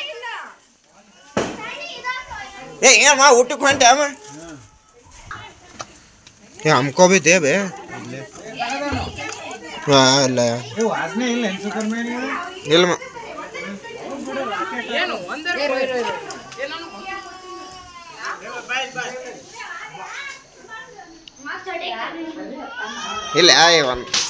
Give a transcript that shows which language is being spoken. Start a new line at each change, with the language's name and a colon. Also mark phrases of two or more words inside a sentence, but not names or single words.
Kannada: ಏನ್ ಮಾ ಊಟಕ್ಕೆ ಹೊಂಟೆ ಅಮ್ಮ
Hindi: हमको भी दे बे
Kannada: ಇಲ್ಲ ವಾಸನೆ ಇಲ್ಲ ಇಲ್ಲ ಇಲ್ಲ ಒಂದು